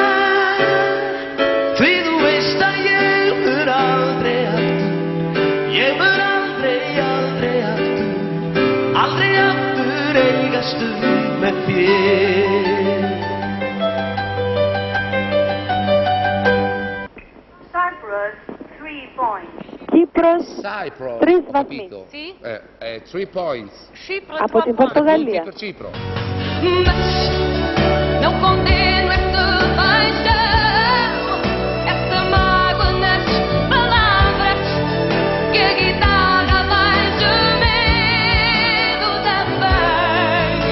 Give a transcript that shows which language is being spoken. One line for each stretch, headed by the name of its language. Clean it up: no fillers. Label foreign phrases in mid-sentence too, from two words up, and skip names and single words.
Icelandic: Því þú veist að ég mun aldrei aftur, ég mun aldrei, aldrei aftur, aldrei aftur eiga stund með þér.
English: Cyprus, 3 points.
Greek: Κύπρος, 3 βαθμοί.
English: 3 points.
Greek: Από την Πορτογαλία.
Portuguese: Não condeno esta paixão, esta mágoa nas palavras, que a guitarra vai gemendo também.